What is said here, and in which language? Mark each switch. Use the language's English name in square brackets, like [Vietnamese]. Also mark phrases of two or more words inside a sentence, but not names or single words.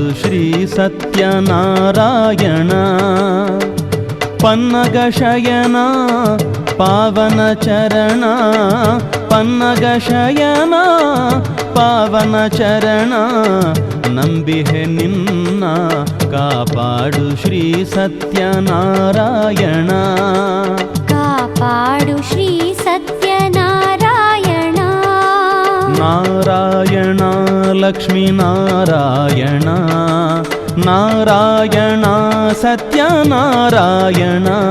[Telugu] శ్రీ సత్యనారాయణ పన్నగ శయన పావన చరణ పన్నగ శయన పావన చరణ [Kannada] ನಂಬಿಹೆ ನಿನ್ನ ಕಾಪಾಡು ಶ್ರೀ ಸತ್ಯನಾರಾಯಣ ಕಾಪಾಡು ಶ್ರೀ ಸತ್ಯನಾರಾಯಣ ನಾರಾಯಣ ಲಕ್ಷ್ಮೀ ನಾರಾಯಣ ನಾರಾಯಣ ಸತ್ಯನಾರಾಯಣ